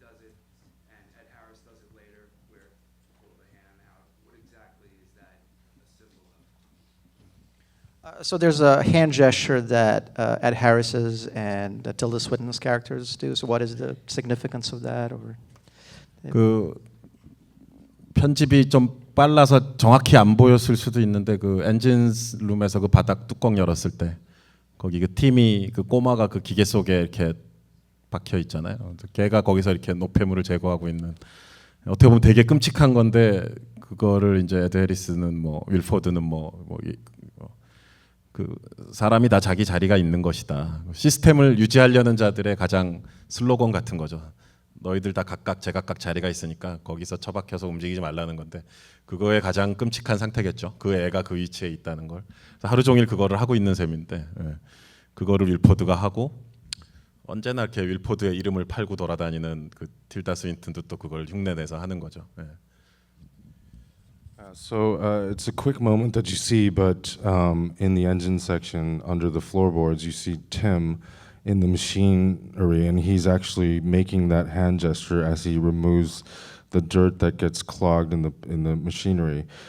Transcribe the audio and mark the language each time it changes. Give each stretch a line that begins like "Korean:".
English: does it, and Ed Harris does it later, where you pull the hand out. What exactly is that a symbol of? So there's a hand gesture that Ed Harris's and Tilda Swinton's characters do. So what is the significance of that? Or
Korean: 그 편집이 좀 빨라서 정확히 안 보였을 수도 있는데 그 엔진 룸에서 그 바닥 뚜껑 열었을 때 거기 그 팀이 그 꼬마가 그 기계 속에 이렇게 박혀 있잖아요. 걔가 거기서 이렇게 노폐물을 제거하고 있는 어떻게 보면 되게 끔찍한 건데 그거를 이제 에드 해리스는 뭐 윌포드는 그 사람이 다 자기 자리가 있는 것이다. 시스템을 유지하려는 자들의 가장 슬로건 같은 거죠. 너희들 다 각각 제각각 자리가 있으니까 거기서 처박혀서 움직이지 말라는 건데 그거의 가장 끔찍한 상태겠죠. 그 애가 그 위치에 있다는 걸. 하루 종일 그거를 하고 있는 셈인데 그거를 윌포드가 하고 언제나 이렇게 윌포드의 이름을 팔고 돌아다니는 그 틸다 스윈튼도 또 그걸 흉내내서 하는 거죠.
English: So it's a quick moment that you see, but in the engine section under the floorboards, you see Tim in the machinery, and he's actually making that hand gesture as he removes the dirt that gets clogged in the machinery.